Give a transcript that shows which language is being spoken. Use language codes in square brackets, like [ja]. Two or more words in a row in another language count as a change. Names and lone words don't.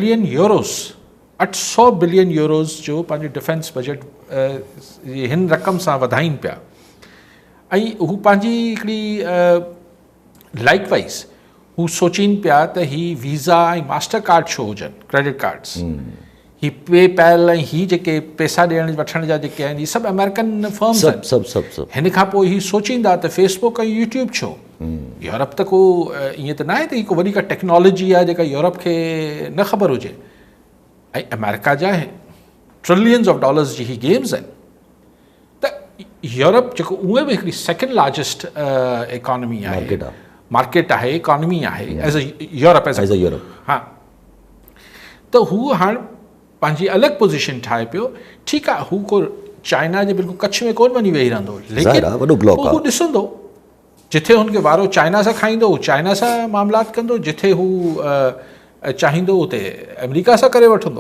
[sd] बिलियन यूरोज़ जो पंहिंजो [en] defense budget [sd] हिन रक़म सां वधाइनि पिया ऐं हू पंहिंजी हिकिड़ी लाइकवाइज़ हू सोचीनि पिया त ही वीज़ा ऐं मास्टर कार्ड छो हुजनि [en] credit cards [sd] ही पे पैल ऐं ही जेके पैसा ॾियण वठण जा जेके आहिनि इहे सभु [en] American firms [sd] आहिनि हिन खां पोइ ही सोचींदा त फेसबुक ऐं यूट्यूब छो यूरोप त को ईअं त न आहे त ही को वॾी का टेक्नोलॉजी आहे जेका यूरोप खे न ख़बर हुजे ऐं अमेरिका जा [en] trillions of dollars [sd] जी ही गेम्स आहिनि त यूरोप जेको उहे बि हिकिड़ी [en] second largest economy [sd] आहे मार्केट आहे इकॉनमी आहे [en] as a [sd] यूरोप हा त हू हाणे पंहिंजी अलॻि पोज़ीशन ठाहे पियो ठीकु आहे हू को चाइना जे बिल्कुलु कच्छ में कोन वञी वेही रहंदो लेकिन हू ॾिसंदो जिथे हुनखे वारो चाइना सां खाईंदो हू चाइना सां मामलात कंदो जिथे हू चाहींदो उते अमेरिका सां करे वठंदो